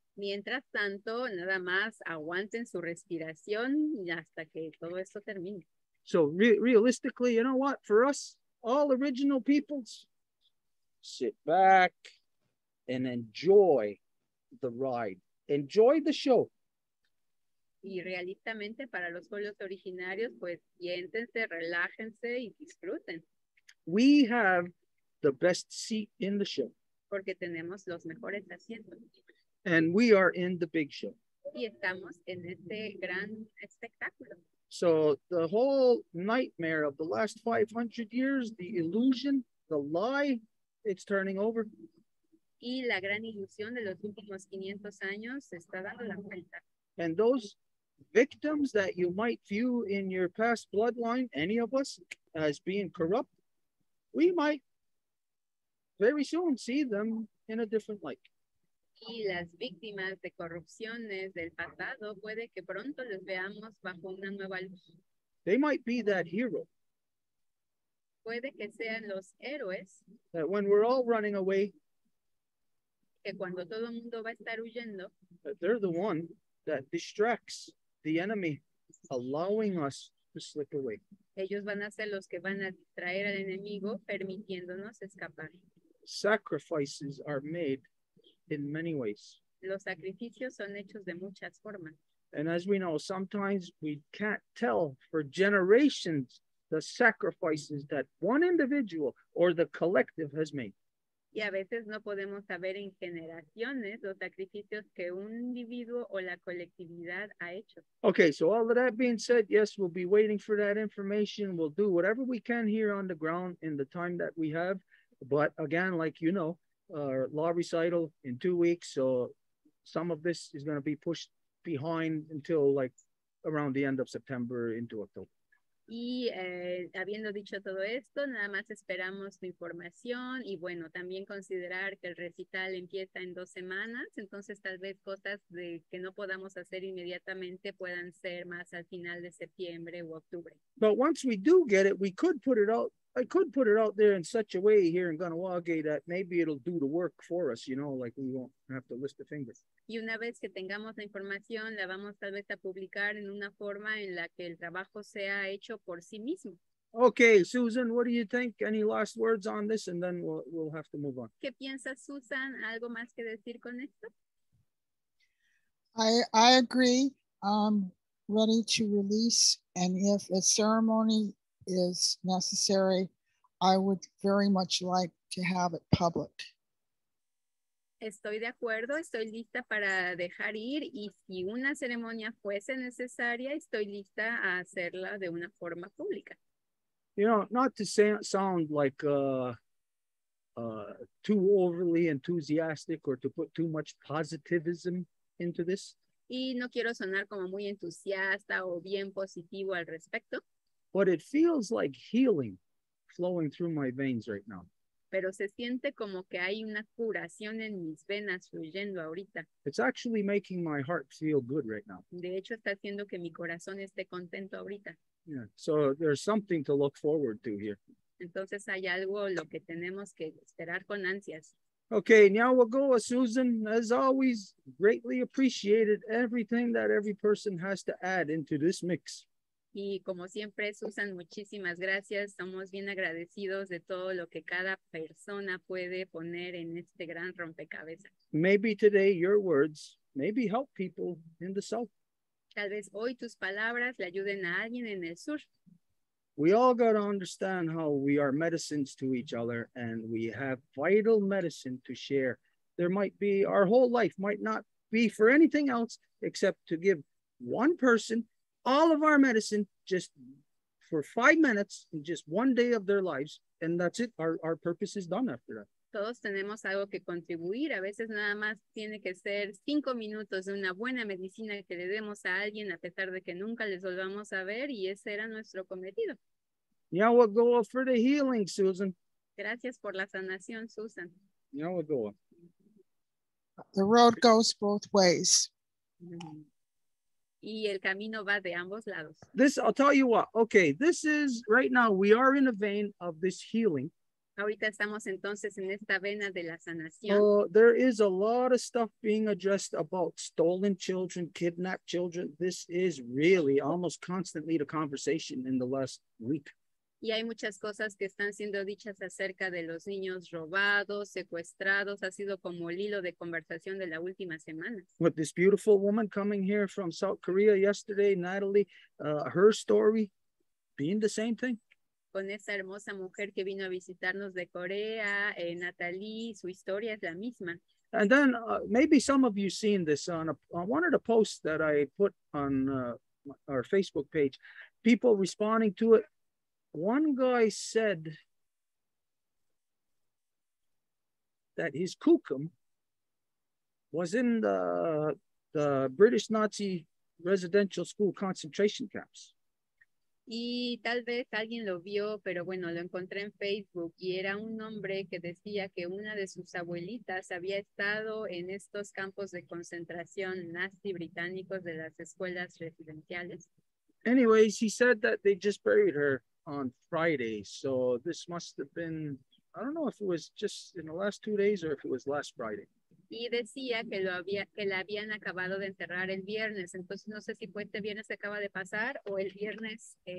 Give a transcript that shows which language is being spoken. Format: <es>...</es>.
<es>Mientras tanto, nada más aguanten su respiración hasta que todo esto termine.</es> <en>So realistically, you know what? For us, all original peoples, sit back and enjoy the ride. Enjoy the show.</en> <es>Y realistamente para los pueblos originarios, pues siéntense, relájense y disfruten.</es> <en>We have the best seat in the show.</en> <es>Porque tenemos los mejores asientos.</es> <en>And we are in the big show.</en> <es>Y estamos en este gran espectáculo.</es> <en>So the whole nightmare of the last 500 years, the illusion, the lie, it's turning over.</en> <es>Y la gran ilusión de los últimos 500 años se está dando la vuelta.</es> <en>And those victims that you might view in your past bloodline, any of us, as being corrupt, we might very soon see them in a different light.</en> <es>Y las víctimas de corrupciones del pasado puede que pronto les veamos bajo una nueva luz.</es> <en>They might be that hero.</en> <es>Puede que sean los héroes.</es> <en>That when we're all running away,</en> <es>que cuando todo el mundo va a estar huyendo,</es> <en>they're the one that distracts the enemy, allowing us to slip away.</en> <es>Ellos van a ser los que van a distraer al enemigo, permitiéndonos escapar.</es> <en>Sacrifices are made in many ways.</en> <es>Los sacrificios son hechos de muchas formas.</es> <en>And as we know, sometimes we can't tell for generations the sacrifices that one individual or the collective has made.</en> <es>Y a veces no podemos saber en generaciones los sacrificios que un individuo o la colectividad ha hecho.</es> <en>Okay, so all of that being said, yes, we'll be waiting for that information. We'll do whatever we can here on the ground in the time that we have. But again, like you know, law recital in 2 weeks. So some of this is going to be pushed behind until like around the end of September into October.</en> <es>Y habiendo dicho todo esto, nada más esperamos tu información y bueno, también considerar que el recital empieza en 2 semanas, entonces tal vez cosas que no podamos hacer inmediatamente puedan ser más al final de septiembre u octubre.</es> <en>But once we do get it, we could put it out. I could put it out there in such a way here in Ganawage that maybe it'll do the work for us, like we won't have to lift the fingers.</en> <es>Y una vez que tengamos la información, la vamos tal vez a publicar en una forma en la que el trabajo sea hecho por sí mismo.</es> <en>Okay, Susan, what do you think? Any last words on this? And then we'll have to move on.</en> <es>¿Qué piensas, Susan? ¿Algo más que decir con esto?</es> <en>I agree. I'm ready to release. And if a ceremony is necessary, I would very much like to have it public.</en> <es>Estoy de acuerdo, estoy lista para dejar ir y si una ceremonia fuese necesaria, estoy lista a hacerla de una forma pública.</es> <en>Not to sound like too overly enthusiastic or to put too much positivism into this.</en> <es>Y no quiero sonar como muy entusiasta o bien positivo al respecto.</es> <en>But it feels like healing flowing through my veins right now.</en> <es>Pero se siente como que hay una curación en mis venas fluyendo ahorita.</es> <en>It's actually making my heart feel good right now.</en> <es>De hecho, está haciendo que mi corazón esté contento ahorita.</es> <en>Yeah, so there's something to look forward to here.</en> <es>Entonces hay algo lo que tenemos que esperar con ansias.</es> <en>Okay, now we'll go, Susan. As always, greatly appreciated everything that every person has to add into this mix.</en> <es>Y como siempre, Susan, muchísimas gracias. Estamos bien agradecidos de todo lo que cada persona puede poner en este gran rompecabezas.</es> <en>Maybe today your words maybe help people in the South.</en> <es>Tal vez hoy tus palabras le ayuden a alguien en el sur.</es> <en>We all got to understand how we are medicines to each other and we have vital medicine to share. There might be, our whole life might not be for anything else except to give one person all of our medicine just for 5 minutes in just one day of their lives. And that's it. Our purpose is done after that.</en> <es>Todos tenemos algo que contribuir. A veces nada más tiene que ser 5 minutos de una buena medicina que le demos a alguien a pesar de que nunca les volvamos a ver y ese era nuestro cometido.</es> <en>Now we'll go for the healing, Susan.</en> <es>Gracias por la sanación, Susan.</es> <en>Now we'll go. The road goes both ways.</en> <es>Y el camino va de ambos lados.</es> <en>This, I'll tell you what. Okay, this is right now we are in a vein of this healing.</en> <es>Ahorita estamos entonces en esta vena de la sanación.</es> <en>Oh, there is a lot of stuff being addressed about stolen children, kidnapped children. This is really almost constantly the conversation in the last week.</en> <es>Y hay muchas cosas que están siendo dichas acerca de los niños robados, secuestrados. Ha sido como el hilo de conversación de la última semana.</es> <en>With this beautiful woman coming here from South Korea yesterday, Natalie, her story being the same thing.</en> <es>Con esa hermosa mujer que vino a visitarnos de Corea, Natalie, su historia es la misma.</es> <en>And then maybe some of you seen this on one of the posts that I put on our Facebook page, people responding to it. One guy said that his kukum was in the British Nazi residential school concentration camps.</en> <es>Y tal vez alguien lo vio, pero bueno, lo encontré en Facebook y era un hombre que decía que una de sus abuelitas había estado en estos campos de concentración nazi británicos de las escuelas residenciales.</es> <en>Anyways, he said that they just buried her on Friday. So this must have been, I don't know if it was just in the last 2 days or if it was last Friday.</en> <es>Y decía que la habían acabado de enterrar el viernes. Entonces no sé si fue este viernes que acaba de pasar o el viernes.</es>